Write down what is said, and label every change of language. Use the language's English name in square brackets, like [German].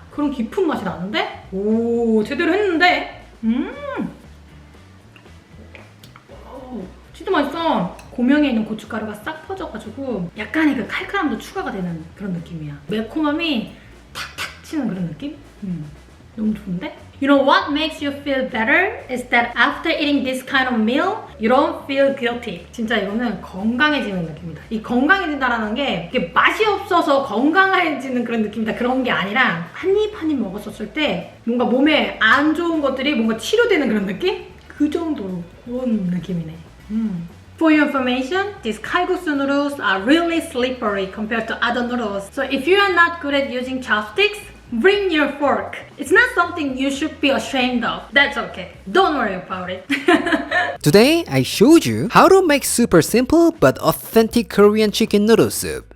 [Korean] 그런 깊은 맛이 나는데? 오, 제대로 했는데? 오, 진짜 맛있어. 고명에 있는 고춧가루가 싹 퍼져가지고 약간의 그 칼칼함도 추가가 되는 그런 느낌이야. 매콤함이 탁탁 치는 그런 느낌? 너무 좋은데? [English] You know what makes you feel better is that after eating this kind of meal, you don't feel guilty. [Korean] 진짜 이거는 건강해지는 느낌이다. 이 건강해진다라는 게 이게 맛이 없어서 건강해지는 그런 느낌이다. 그런 게 아니라 한 입 한 입 먹었었을 때 뭔가 몸에 안 좋은 것들이 뭔가 치료되는 그런 느낌? 그 정도로 그런 느낌이네. [English] For your information, these kalguksu noodles are really slippery compared to other noodles. So if you are not good at using chopsticks, bring your fork. It's not something you should be ashamed of. That's okay. Don't worry about it. Today, I showed you how to make super simple but authentic Korean chicken noodle soup.